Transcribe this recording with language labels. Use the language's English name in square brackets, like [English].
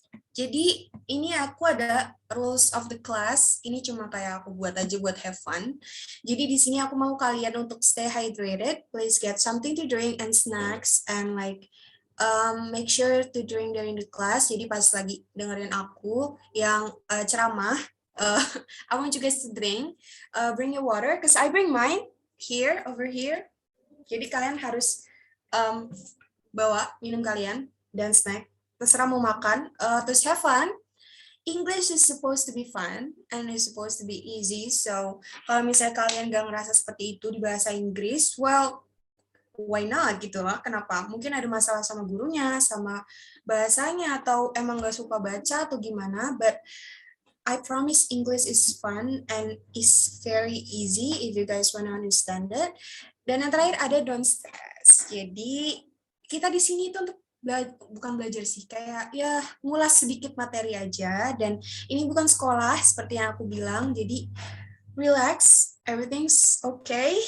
[Indonesian] Jadi ini aku ada [English] rules of the class. [Indonesian] Ini cuma kayak aku buat aja buat [English] have fun. [Indonesian] Jadi di sini aku mau kalian untuk [English] stay hydrated. Please get something to drink and snacks and like make sure to drink during the class. [Indonesian] Jadi pas lagi dengerin aku yang ceramah, uh, [English] I want you guys to drink. Bring your water, cause I bring mine here over here. [Indonesian] Jadi kalian harus um, bawa minum kalian dan snack. Terserah mau makan. Terus [English] have fun. English is supposed to be fun and is supposed to be easy. So [Indonesian] kalau misalnya kalian gak ngerasa seperti itu di bahasa Inggris, [English] well, why not [Indonesian] gitu loh. Kenapa? Mungkin ada masalah sama gurunya, sama bahasanya, atau emang gak suka baca atau gimana. [English] But I promise English is fun and is very easy if you guys wanna understand it. [Indonesian] Dan yang terakhir ada [English] don't stress. [Indonesian] Jadi kita di sini itu untuk bukan belajar sih, kayak ya ngulas sedikit materi aja. Dan ini bukan sekolah seperti yang aku bilang. Jadi [English] relax, everything's okay.